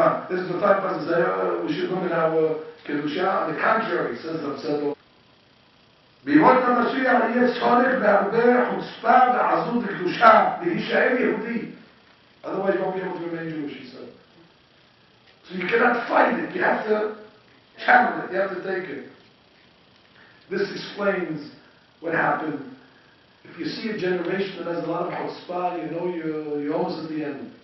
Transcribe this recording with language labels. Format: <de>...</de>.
<en>This is the time person say, we should limit our Kedusha. On the contrary, says themselves.</en> <he>בימות המשיח יהיה צורך בהרבה חוצפה ועזות לקדושה להישאר יהודי.</he> <en>Otherwise you won't be able to remain Jewish, he said. So you cannot fight it, you have to channel it, you have to take it. This explains what happened. If you see a generation that has a lot of chutzpah, you know you're almost at the end.</en>